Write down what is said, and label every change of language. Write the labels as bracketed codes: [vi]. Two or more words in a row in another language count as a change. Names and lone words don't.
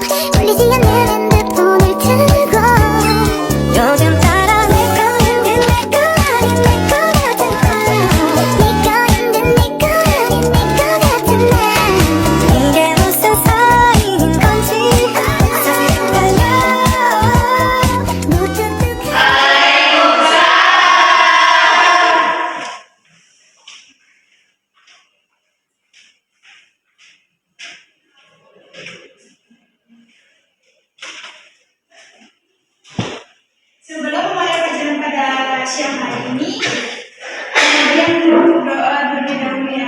[ko] 풀리지 않는 핸드폰을 들고 요즘 따라 내 거는 내 거 아닌 내 거 같은 나 네 거인 듯 네 거 아닌 내 거 같은 나 이게 무슨 사이인 건지 헷갈려 무뚝뚝한 [id] Sebelum memulai pelajaran pada siang hari ini, kemudian berdoa terlebih dahulu ya.